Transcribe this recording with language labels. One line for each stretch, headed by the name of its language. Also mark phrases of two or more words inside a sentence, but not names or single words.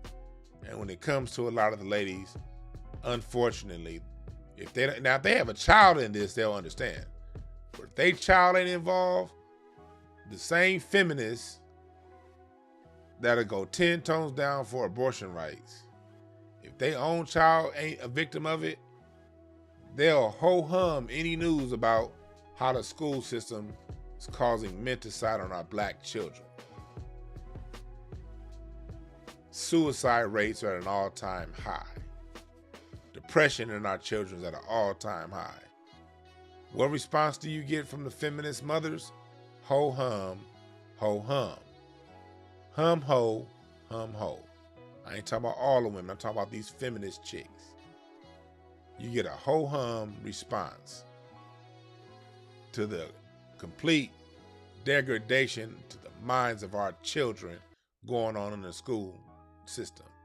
English: And when it comes to a lot of the ladies, unfortunately, if they have a child in this, they'll understand. But if their child ain't involved, the same feminists that'll go 10 tones down for abortion rights, if their own child ain't a victim of it, they'll ho-hum any news about how the school system is causing menticide on our black children. Suicide rates are at an all-time high. Depression in our children is at an all-time high. What response do you get from the feminist mothers? Ho-hum, ho-hum. hum ho, hum ho. I ain't talking about all the women. I'm talking about these feminist chicks. You get a ho hum response to the complete degradation to the minds of our children going on in the school system.